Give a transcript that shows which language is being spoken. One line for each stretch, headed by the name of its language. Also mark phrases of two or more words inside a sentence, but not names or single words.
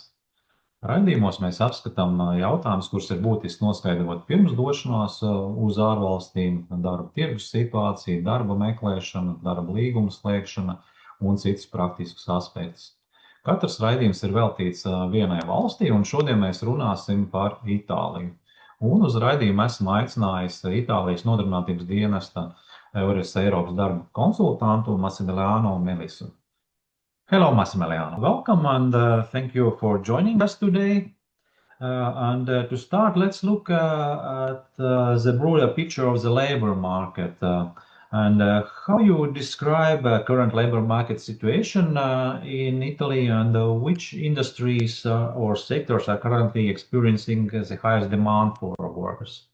Latvian: Raidījumos mēs apskatām jautājumus, kurus ir būtiski noskaidrot pirms došanās uz ārvalstīm, darba tirgus situācija, darba meklēšana, darba līguma slēgšana un citus praktiskus aspektus. Katrs raidījums ir veltīts vienai valstī, un šodien mēs runāsim par Itāliju. Un uz raidījumu esmu aicinājis Itālijas nodarbinātības dienesta EURES Eiropas darba konsultantu Massimiliano Melisu.
English: Hello, Massimiliano. Welcome and thank you for joining us today. To start, let's look at the broader picture of the labor market. How you describe current labor market situation in Italy, and which industries or sectors are currently experiencing the highest demand for workers?